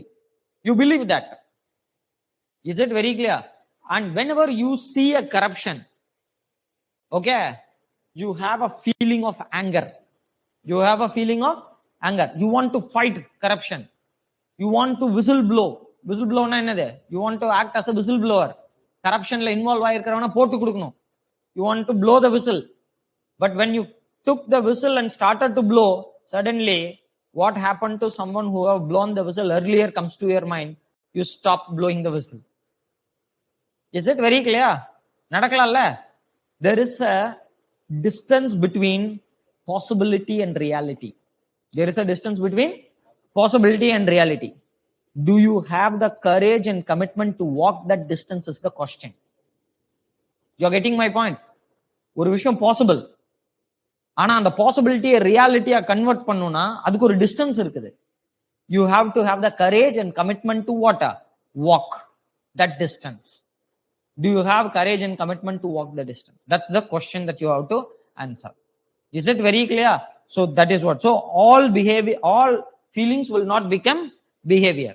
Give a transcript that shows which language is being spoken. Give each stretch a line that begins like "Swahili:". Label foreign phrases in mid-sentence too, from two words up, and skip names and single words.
English: You believe that. Is it very clear? And whenever you see a corruption, okay, you have a feeling of anger. You have a feeling of anger. You want to fight corruption. You want to whistleblow. Whistleblow
Tamil: ன்னா என்னது?
English: You want to act as a whistleblower.
Tamil: கரப்ஷன் ல இன்வால்வ் ஆயிருக்கிறவன போட்டு குடுக்கணும்.
English: You want to blow the whistle. But when you took the whistle and started to blow, suddenly what happened to someone who have blown the whistle earlier comes to your mind. You stop blowing the whistle. Is it very clear? Nadakalalla? There is a distance between possibility and reality. There is a distance between possibility and reality. Do you have the courage and commitment to walk that distance is the question. You're getting my point?
Tamil: ஒரு விஷயம் பாசிபிள், ஆனா அந்த பாசிபிலிட்டியை ரியாலிட்டியா கன்வெர்ட் பண்ணணும்னா அதுக்கு ஒரு டிஸ்டன்ஸ் இருக்குது.
English: You have to have the courage and commitment to what? Walk that distance. Do you have courage and commitment to walk the distance? That's the question that you have to answer. Is it very clear? So that is what. So all behavior, all feelings will not become behavior.